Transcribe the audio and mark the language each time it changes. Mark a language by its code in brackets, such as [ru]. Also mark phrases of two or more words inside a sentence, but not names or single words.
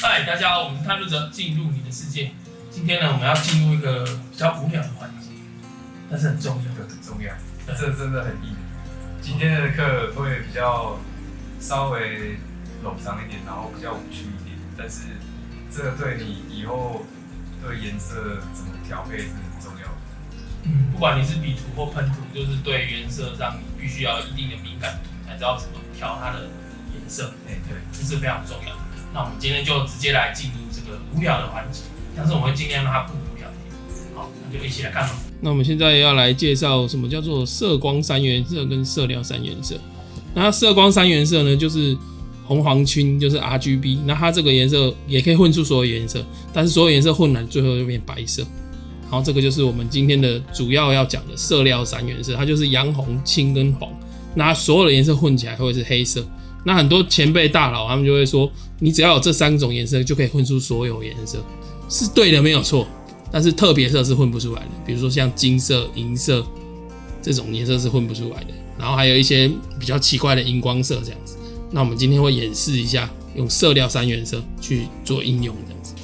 [zh] 大家好，我們是探路者，進入你的世界。今天呢，我們要進入一個比較無聊的環節，但是很重要，很重要，這真的很硬。今天的課會比較稍微冗長一點，然後比較無趣一點，但是這個對你以後對顏色怎麼調配是很重要的。不管你是筆塗或噴塗，就是對原色上你必須要有一定的敏感度，才知道怎麼調它的顏色。對，這是非常重要的。那我們今天就直接來進入这個無聊的環節，但是我們會盡量讓它不無聊一點。好，那就一起來看吧。那我們現在要來介紹什麼叫做色光三原色跟色料三原色。那它色光三原色呢，就是紅黄青，就是 RGB。那它这個顏色也可以混出所有顏色，但是所有顏色混來最後就變白色。然後這個就是我們今天的主要要講的色料三原色，它就是洋紅、青跟黃。那它所有的顏色混起來會是黑色。那很多前輩大佬他們就會說，你只要有這3種顏色就可以混出所有顏色，是對的，沒有錯。但是特別色是混不出來的，比如說像金色、銀色這種顏色是混不出來的。然後還有一些比較奇怪的熒光色這樣子。那我們今天會演示一下，用色料三原色去做應用這樣子。